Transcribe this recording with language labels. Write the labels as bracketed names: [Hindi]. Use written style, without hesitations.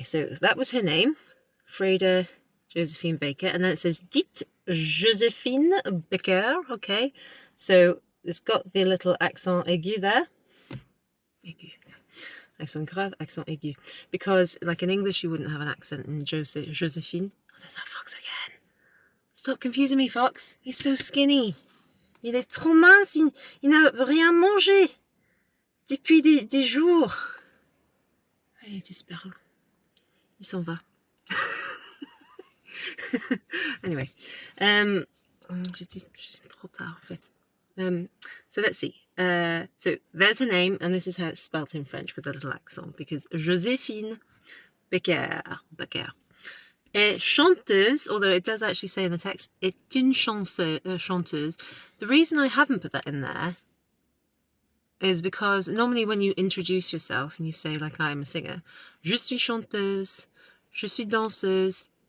[English] So that was her name, Freda Josephine Baker, and then it says Dites Josephine Baker. Okay, so it's got the little accent aigu there. Aigu. Accent grave, accent aigu. Because like in English you wouldn't have an accent in Josephine. Oh, there's that fox again. Stop confusing me, Fox. He's so skinny. [French] Il est trop mince. Il n'a rien mangé depuis des jours. Il est disparu. Il s'en va. [English] Anyway. [French] J'étais trop tard, en fait. [English] So let's see. So there's her name, and this is how it's spelt in French with a little accent, because Josephine Baker. [French] Et chanteuse, [English] although it does actually say in the text, [French] est une chanteuse. [English] The reason I haven't put that in there is because normally when you introduce yourself and you say, like, I'm a singer, [French] je suis chanteuse, je suis danseuse.